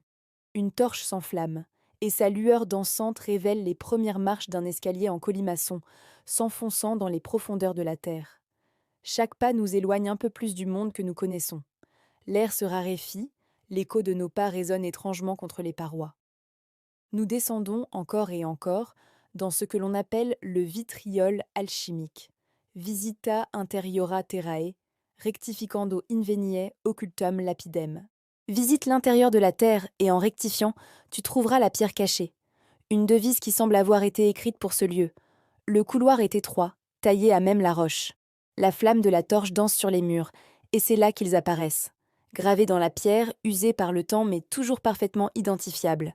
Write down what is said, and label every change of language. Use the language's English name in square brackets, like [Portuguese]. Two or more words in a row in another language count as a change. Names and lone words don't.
[French] Une torche s'enflamme, et sa lueur dansante révèle les premières marches d'un escalier en colimaçon, s'enfonçant dans les profondeurs de la terre. Chaque pas nous éloigne un peu plus du monde que nous connaissons. L'air se raréfie, l'écho de nos pas résonne étrangement contre les parois. Nous descendons encore et encore dans ce que l'on appelle le vitriol alchimique. [Latin] Visita interiora terrae, rectificando inveniae occultum lapidem. [French] Visite l'intérieur de la terre et en rectifiant, tu trouveras la pierre cachée. Une devise qui semble avoir été écrite pour ce lieu. Le couloir est étroit, taillé à même la roche. La flamme de la torche danse sur les murs, et c'est là qu'ils apparaissent. Gravés dans la pierre, usés par le temps mais toujours parfaitement identifiables.